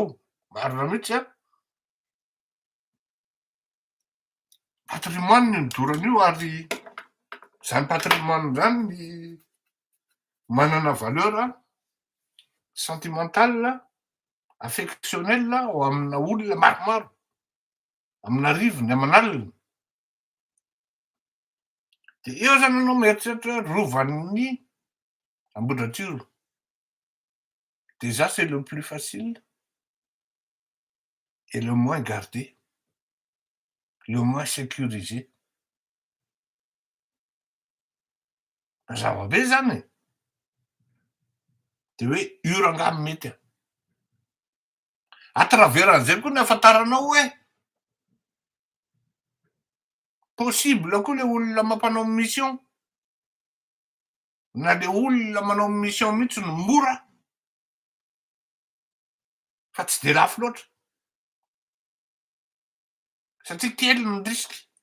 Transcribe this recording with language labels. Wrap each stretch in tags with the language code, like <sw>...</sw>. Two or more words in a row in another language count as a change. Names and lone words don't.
<mg>Marina mihitsy a patrimoine no dorana io ary zany patrimoine zany manana</mg> <fr>valeur sentimentale affectionnel</fr> <mg>ao amina olona maromaro amina rivony aman'alina. De eo zany anao mieritreritra rovan'ny Ambohidratsiro.</mg> <fr>Déjà c'est le plus facile et le moins gardé, le moins sécurisé.</fr> <mg>Zavabe zany e. De hoe io rangahy mety</mg> <fr>à travers</fr> <mg>an'izay koa ny ahafantaranao hoe possible koa le olona mampanao mission na le olona manao mission mihitsy no mora fa tsy de lafo loatra satria kely ny risky.</mg>